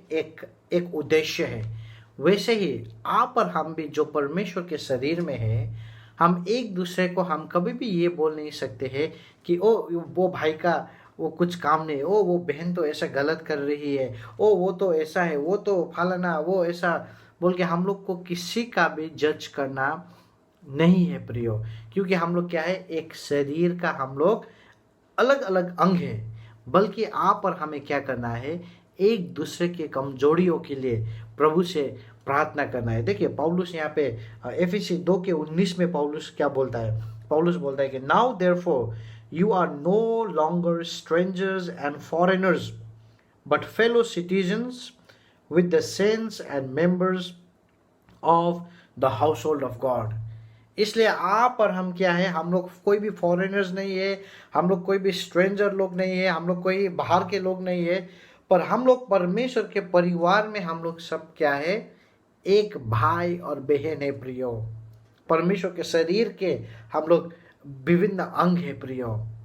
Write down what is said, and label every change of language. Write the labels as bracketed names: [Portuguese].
[Hindi] एक उद्देश्य है। वैसे ही आप और हम भी जो परमेश्वर के शरीर में है, हम एक दूसरे को हम कभी भी ये बोल नहीं सकते हैं कि ओ वो भाई का वो कुछ काम नहीं, ओ वो बहन तो ऐसा गलत कर रही है, ओ वो तो ऐसा है, वो तो फलाना, वो ऐसा बोल के हम लोग को किसी का भी जज करना नहीं है प्रियो। क्योंकि हम लोग क्या है? एक शरीर का हम लोग अलग अलग अंग है। बल्कि आप और हमें क्या करना है? एक दूसरे के कमजोरियों के लिए प्रभु से प्रार्थना करना है। देखिए पौलुस यहाँ पे एफिसी 2 के 19 में पौलुस क्या बोलता है? पौलुस बोलता है कि [English] Now therefore you are no longer strangers and foreigners but fellow citizens with the saints and members of the household of God। [Hindi] इसलिए आप और हम क्या है? हम लोग कोई भी फॉरेनर्स नहीं है, हम लोग कोई भी स्ट्रेंजर लोग नहीं है, हम लोग कोई बाहर के लोग नहीं है, पर हम लोग परमेश्वर के परिवार में हम लोग सब क्या है? एक भाई और बहन है प्रियो। परमेश्वर के शरीर के हम लोग विभिन्न अंग है प्रियो।